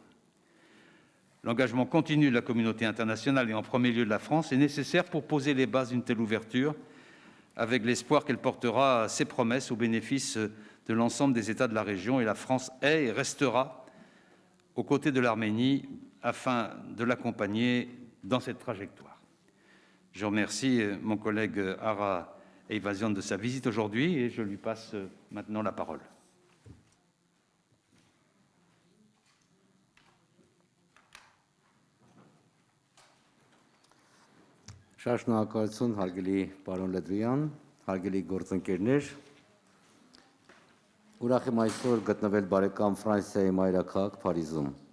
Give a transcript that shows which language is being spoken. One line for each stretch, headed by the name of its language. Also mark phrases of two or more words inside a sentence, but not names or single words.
French: L'engagement continu de la communauté internationale et en premier lieu de la France est nécessaire pour poser les bases d'une telle ouverture, avec l'espoir qu'elle portera ses promesses au bénéfice de l'ensemble des États de la région. Et la France est et restera aux côtés de l'Arménie afin de l'accompagner dans cette trajectoire. Je remercie mon collègue Ara Eyvazyan de sa visite aujourd'hui et je lui passe maintenant la parole.
Armenian: Շատ շնորհակալություն հարգելի պարոն Լդվյան, հարգելի գործընկերներ։ Ուրախ եմ այսօր գտնվել բարեկամ Ֆրանսիայի մայրաքաղաք Փարիզում։